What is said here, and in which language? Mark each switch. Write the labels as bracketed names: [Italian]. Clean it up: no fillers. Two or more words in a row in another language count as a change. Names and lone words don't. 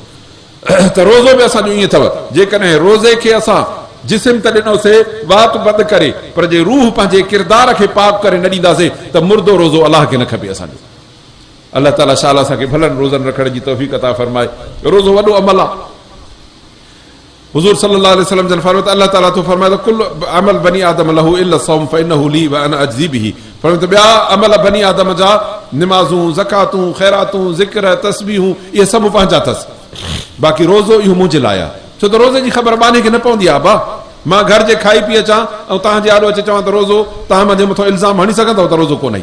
[Sindhi] त रोज़ो बि असांजो ईअं अथव, जेकॾहिं रोज़े खे असां जिस्म त ॾिनोसीं वात बंदि करे, पर जे रूह पंहिंजे किरदार खे पाक करे न ॾींदासीं त मुर्दो रोज़ो अलाह खे न खपे असांजो। अलाह ताला शाल असांखे भलनि रोज़नि रखण जी तौफ़ीक़ अता फरमाए। रोज़ो वॾो अमल आहे। हुज़ूर [Arabic] صلى الله عليه وسلم [Sindhi] जन फरमायो त अल्लाह ताला तो फरमाए त [Arabic] كل عمل بني آدم له إلا صوم فإنه لي وأنا أجزي به. [Sindhi] फरमायो त ॿिया अमल [Arabic] بني آدم [Sindhi] जा, निमाज़ूं, ज़कातूं, ख़ैरातूं, ज़िक्र, तस्बीहूं, इहे सभु पंहिंजा अथसि, बाक़ी रोज़ो इहो मुंहिंजे लाइ आहे। छो त रोज़े जी ख़बर बाने खे न पवंदी आहे। बा मां घर जे खाई पी अचां ऐं तव्हांजे आॾो अचे चवां त रोज़ो, तव्हां मुंहिंजे मथां इल्ज़ाम हणी सघंदव त रोज़ो कोन्हे।